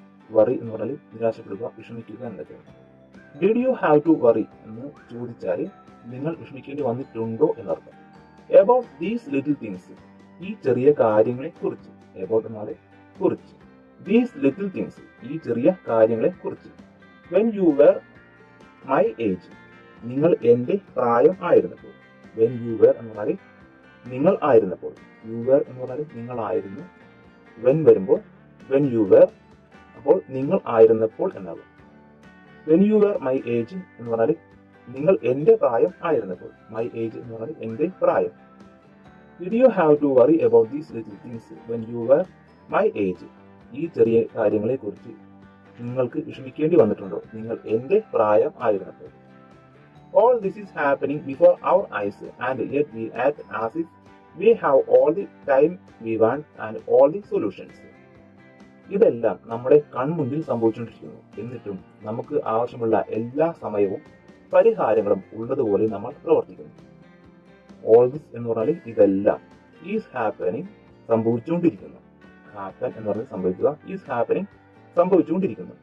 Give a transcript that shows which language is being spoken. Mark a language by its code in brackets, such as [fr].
[ml] Worry എന്ന് പറഞ്ഞാൽ നിരാശപ്പെടുക, വിഷമിക്കുക എന്നൊക്കെയാണ്. [en] did you have to worry [ml] എന്ന് ചോദിച്ചാൽ നിങ്ങൾ വിഷമിക്കേണ്ടി വന്നിട്ടുണ്ടോ എന്നർത്ഥം. [en] About these little things, [ml] ഈ ചെറിയ കാര്യങ്ങളെ കുറിച്ച്. About എന്നാല് കുറിച്ച്. [en] These little things, [ml] ഈ ചെറിയ കാര്യങ്ങളെ കുറിച്ച്. [en] When you were my age, [ml] നിങ്ങൾ എന്റെ പ്രായം ആയിരുന്നപ്പോൾ. [en] When you were [ml] എന്ന് പറഞ്ഞാൽ നിങ്ങൾ ആയിരുന്നപ്പോൾ. [en] You were [ml] എന്ന് പറഞ്ഞാൽ നിങ്ങളായിരുന്നു. When വരുമ്പോൾ [en] when you were, [ml] അപ്പോൾ നിങ്ങൾ ആയിരുന്നപ്പോൾ എന്നാകും. [en] When you were my age [ml] എന്ന് പറഞ്ഞാൽ നിങ്ങൾ എന്റെ പ്രായം ആയിരുന്നപ്പോൾ. [en] my age [ml] എന്ന് പറഞ്ഞാൽ എന്റെ പ്രായം. [en] Did you have to worry about these little things when you were my age? [ml] ഈ ചെറിയ കാര്യങ്ങളെ കുറിച്ച് നിങ്ങൾക്ക് വിഷമിക്കേണ്ടി വന്നിട്ടുണ്ടോ നിങ്ങൾ എന്റെ പ്രായം ആയിരുന്നപ്പോൾ. [en] All this is happening before our eyes and yet we act as if we have all the time we want and all the solutions. [ml] ഇതെല്ലാം നമ്മുടെ കൺമുന്നിൽ സംഭവിച്ചുകൊണ്ടിരിക്കുന്നു. എന്നിട്ടും നമുക്ക് ആവശ്യമുള്ള എല്ലാ സമയവും പരിഹാരങ്ങളും ഉള്ളതുപോലെ നമ്മൾ പ്രവർത്തിക്കുന്നു. [en] all this [ml] എന്ന് പറഞ്ഞാൽ ഇതെല്ലാം. [en] is happening [ml] സംഭവിച്ചുകൊണ്ടിരിക്കുന്നു. ഹാപ്പൻ എന്ന് പറഞ്ഞാൽ സംഭവിക്കുക. [en] is happening [ml] സംഭവിച്ചുകൊണ്ടിരിക്കുന്നു.